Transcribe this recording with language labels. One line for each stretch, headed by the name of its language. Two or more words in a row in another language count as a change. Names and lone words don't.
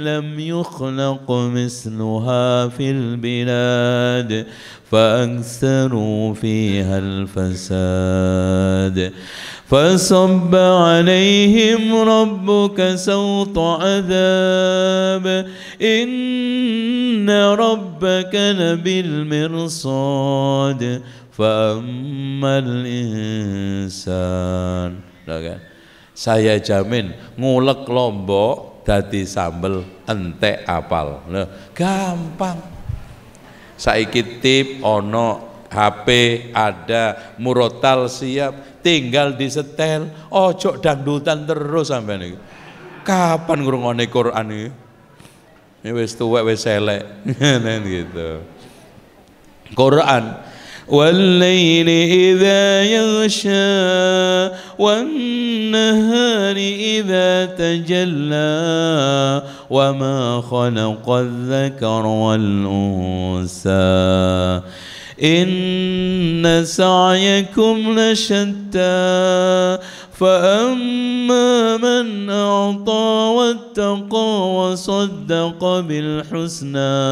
Arabic: لم يخلق مثلها في البلاد فأكثروا فيها الفساد فصب عليهم ربك سوط عذاب إن ربك لبالمرصاد فأما الإنسان.
Indonesian: Saya jamin
Javanese: ngulek lombok dadi sambel entek apal.
Indonesian: Gampang.
Javanese: Saiki tip ono,
Indonesian: HP ada, murotal siap, tinggal disetel.
Javanese: Ojo dangdutan terus sampean iki. Kapan ngrungokne Quran iki? Ini wis tuwek wis elek.
Indonesian: Gitu.
Arabic: Quran والليل إذا يغشى والنهار إذا تجلى وما خلق الذكر والأنثى إن سعيكم لشتى فأما من أعطى واتقى وصدق بالحسنى